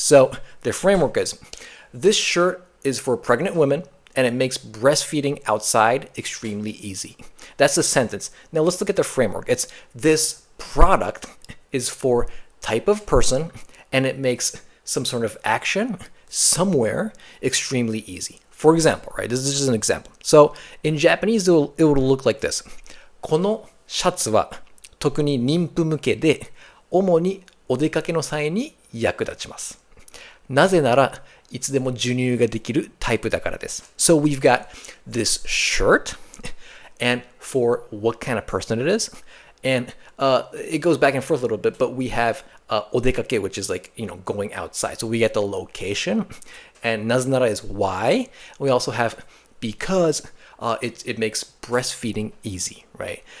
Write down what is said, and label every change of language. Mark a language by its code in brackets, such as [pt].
[en] So the framework is, this shirt is for pregnant women, and it makes breastfeeding outside extremely easy. That's the sentence. Now let's look at the framework. It's, this product is for type of person, and it makes some sort of action somewhere extremely easy. For example, right? This is just an example. So in Japanese, it will look like this. [ja] このシャツは特に妊婦向けで、主にお出かけの際に役立ちます。なぜなら、いつでも授乳ができるタイプだからです。 [en] So we've got this shirt, and for what kind of person it is, and it goes back and forth a little bit, but we have お出かけ, which is going outside. So we get the location, and なぜなら is why. We also have because it makes breastfeeding easy, right?